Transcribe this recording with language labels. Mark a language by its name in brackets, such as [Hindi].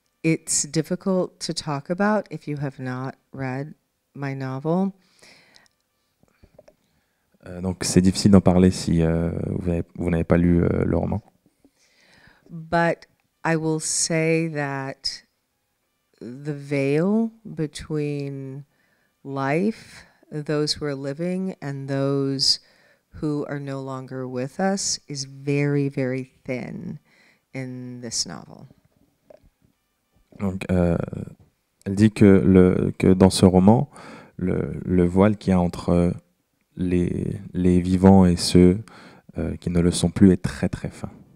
[English] it's difficult to talk about if you have not read my novel. [French] Donc c'est difficile d'en parler si vous n'avez pas lu le roman. [English] But I will say that the veil between life, those who are living, and those who are no longer with us is very, very thin in this novel. [French] Donc, elle dit que dans ce roman, le voile qu'il y a entre les vivants et ceux qui ne le sont plus est très très fin.